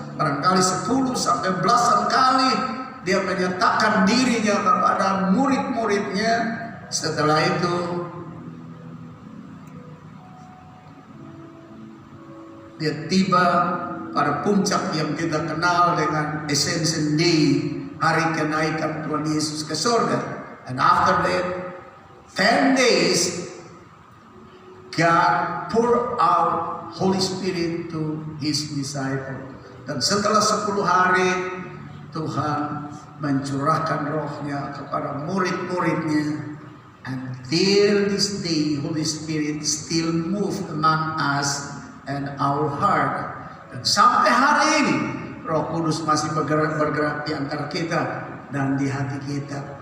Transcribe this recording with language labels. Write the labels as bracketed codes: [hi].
[id] Barangkali 10 sampai belasan kali dia menyatakan dirinya kepada murid-muridnya. Setelah itu dia tiba pada puncak yang kita kenal dengan Ascension Day, hari kenaikan Tuhan Yesus ke surga. [en] And after that 10 days God pour out Holy Spirit to his disciple. [id] Dan setelah 10 hari Tuhan mencurahkan rohnya kepada murid-muridnya. [en] Until this day Holy Spirit still move among us and our heart. [id] Dan sampai hari ini Roh Kudus masih bergerak di antara kita dan di hati kita.